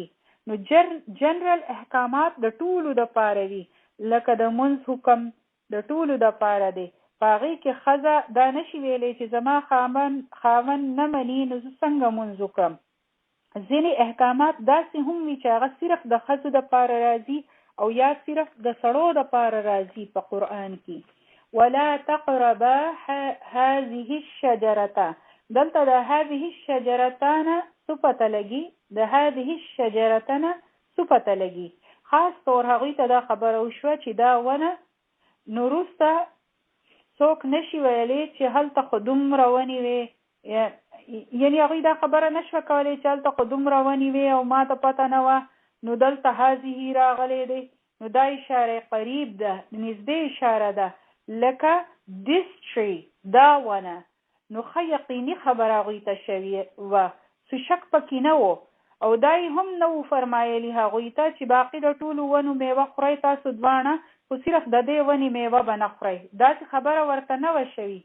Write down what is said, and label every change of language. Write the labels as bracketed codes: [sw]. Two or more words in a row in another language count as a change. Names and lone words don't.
[ps] نو جنرال احکامات د ټولو دپاره دي، لکه د منځ حکم د ټولو دپاره دی. په هغې کې ښځه دا نشي ویلی چې زما خاوند نه مني نو زه څنګه منځ وکړم. ځینې احکامات داسې هم وي چې هغه صرف د ښځو دپاره راځي او یا صرف د سړو دپاره راځي په قرآن کې. [ar] ولا تقربا هذه الشجرة، [ps] دلته د [ar] هذه الشجرتانه [ps] څه پته لګي؟ د [ar] هذه الشجرتانه [ps] څه پته لګي؟ خاص طور هغوی ته دا خبره وشوه چې دا ونه نو وروسته څوک نشي ویلی چې هلته خو دومره ونې وې، یعنی هغوی دا خبره نشوه کولی چې هلته خو دومره ونې وې او ما ته پته نه وه، نو دلته هذه راغلی دی. نو دا اشاره قریب ده، نږدې اشاره ده، لکه [en] this tree، [ps] دا ونه. نو ښه یقیني خبره هغوی ته شوې وه، څه شک پکې نه و. او دا هم نه و فرمایلي هغوی ته چې باقي د ټولو ونو میوه خورئ تاسو دواړه، خو صرف د دې ونې میوه به نه خورئ. داسې خبره ورته نه وه شوې.